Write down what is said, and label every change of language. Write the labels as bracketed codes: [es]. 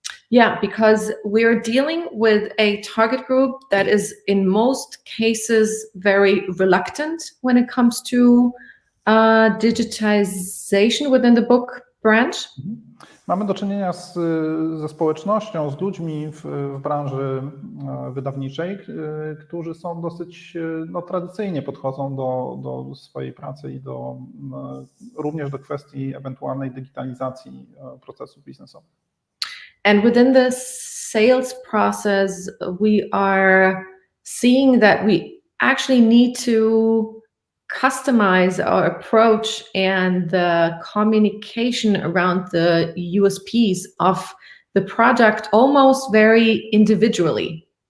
[en] Yeah, because we're dealing with a target group that is in most cases very reluctant when it comes to digitization within the book branch. [pl] Mamy do czynienia ze społecznością, z ludźmi w branży wydawniczej, którzy są dosyć tradycyjnie podchodzą do swojej pracy i również do kwestii ewentualnej digitalizacji procesów biznesowych. [en] And within the sales process, we are seeing that we actually need to customize our approach and the communication around the USPs of the product almost very individually.